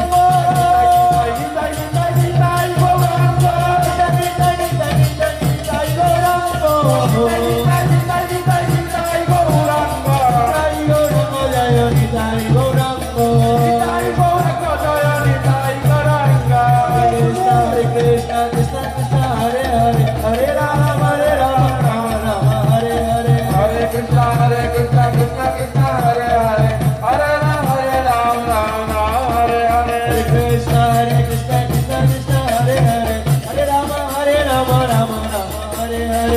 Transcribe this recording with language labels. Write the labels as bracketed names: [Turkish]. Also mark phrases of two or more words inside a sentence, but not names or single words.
[Sanskrit] নিতাই নিতাই নিতাই গৌরাঙ্গ নিতাই নিতাই নিতাই নিতাই নিতাই গৌরাঙ্গ নিতাই নিতাই নিতাই নিতাই গৌরাঙ্গ নিতাই গৌরাঙ্গ জয় নিতাই গৌরাঙ্গ নিতাই গৌরাঙ্গ জয় নিতাই গৌরাঙ্গ হরে কৃষ্ণ কৃষ্ণ কৃষ্ণ হরে হরে হরে রাম রাম রাম হরে হরে Hare Krishna Krishna Krishna Hare Hare Hare Ram Ram Hare Hare Hare Krishna Krishna Krishna Hare Hare Hare Rama Rama Hare Hare